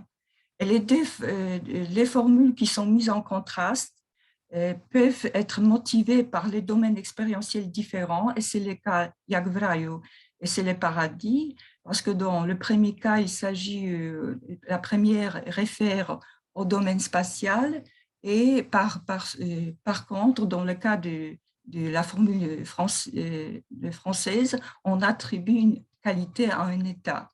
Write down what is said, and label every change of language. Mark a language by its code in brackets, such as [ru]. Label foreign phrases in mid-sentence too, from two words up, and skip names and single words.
[fr] Et les formules qui sont mises en contraste peuvent être motivées par les domaines expérientiels différents, et c'est le cas [pl] jak w raju [fr] et c'est le paradis, parce que dans le premier cas, il s'agit, la première réfère au domaine spatial, et par contre, dans le cas de la formule française, on attribue une qualité à un état.